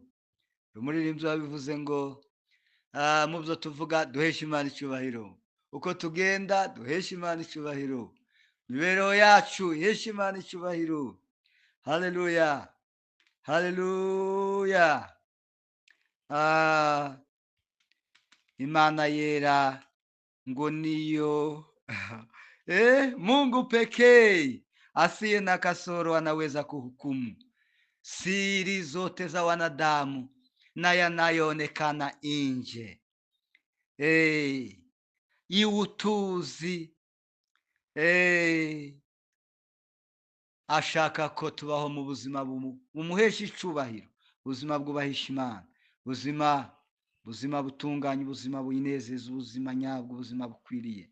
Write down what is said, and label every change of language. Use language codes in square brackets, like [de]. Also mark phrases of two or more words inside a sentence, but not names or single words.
[rw] Umuririmbyi wabivuze ngo mu byo tuvuga duhesha Imana icubahiro, uko tugenda duhesha Imana icubahiro, imibereho yacu ihesha Imana icubahiro. Haleluya, haleluya. Imana yera ngo niyo [sw] Mungu pekee asiye na kasoro anaweza kuhukumu siri zote za wanadamu na yanayoonekana nje. [rw] Iwutuzi ashaka ko tubaho mu buzima bumuhesha icubahiro, ubuzima bwubahisha Imana, ubuzima butunganye, ubuzima buyinezeza, ubuzima nyabwo, ubuzima bukwiriye.